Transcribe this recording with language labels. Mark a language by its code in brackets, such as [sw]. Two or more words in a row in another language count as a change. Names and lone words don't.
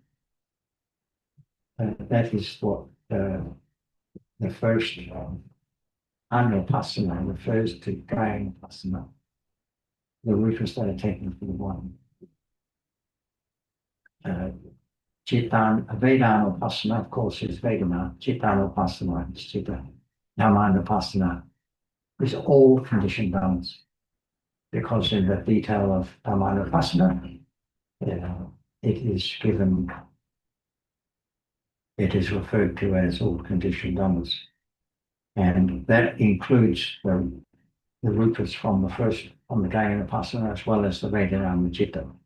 [en] That is what the first Anupasana refers to, Kaya-upasana, the roots that are taken for the body. Vedana-upasana, of course, is Vedana. Citta-upasana is Citta. Dhamma-upasana is all conditioned Dhammas, because in the detail of Dhamma-upasana, it is referred to as all conditioned Dhammas. And that includes the rupas from the Kaya-upasana, as well as the Vedana and the Citta.